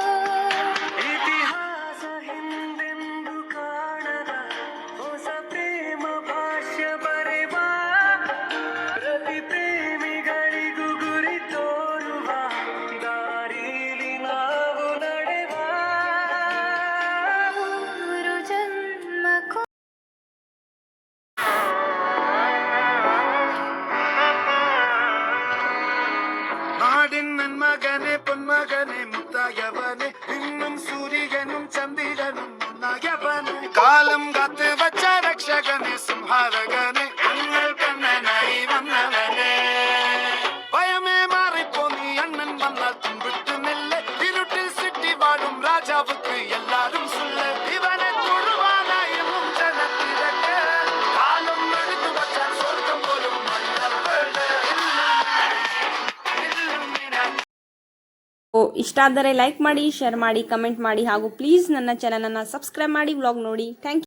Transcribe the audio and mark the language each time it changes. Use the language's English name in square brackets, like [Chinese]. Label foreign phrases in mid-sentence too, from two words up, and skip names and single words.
[Kannada] ಇತಿಹಾಸ ಹಿಂದೆಂದು ಕಾಣದ ಹೊಸ ಪ್ರೇಮ ಭಾಷ್ಯ ಬರೆವ ಪ್ರತಿ ಪ್ರೇಮಿಗಳಿಗೂ ಗುರಿ ತೋರುವ ದಾರಿಲಿ ನಾವು ನಡೆವ ಮೂರು ಜನ್ಮಕ್ಕೂ [Malayalam] നാടിൻ നന്മകനെ പൊന്മകനെ മുത്തായവനെ ഇന്നും സൂര്യനും ചന്ദ്രനും ഒന്നായവനെ കാലം കാത്ത് വച്ച രക്ഷകനെ സംഹാരകനെ ഞങ്ങൾ കണ്ണനായി വന്നവനെ ഭയമേ മാറിപ്പോ നീ അണ്ണൻ വന്നാൽ തുമ്പിട്ട് നെല്ല് ഇരുട്ടിൽ ചുറ്റി വാഴും രാജാവുക്ക് എല്ലാരും സുല്ല് ഇവനെ തൊഴുവാനായി ജനത്തിരക്ക് കാലം എടുത്തു വച്ചാൽ സ്വർഗം പോലും മണ്ണപ്പെട് [Kannada] ಇಷ್ಟ ಆದರೆ ಲೈಕ್ ಮಾಡಿ, ಶೇರ್ ಮಾಡಿ, ಕಮೆಂಟ್ ಮಾಡಿ ಹಾಗೂ ಪ್ಲೀಸ್ ನನ್ನ ಚಾನಲನ್ನು ಸಬ್ಸ್ಕ್ರೈಬ್ ಮಾಡಿ ವ್ಲಾಗ್ ನೋಡಿ. [English] Thank you.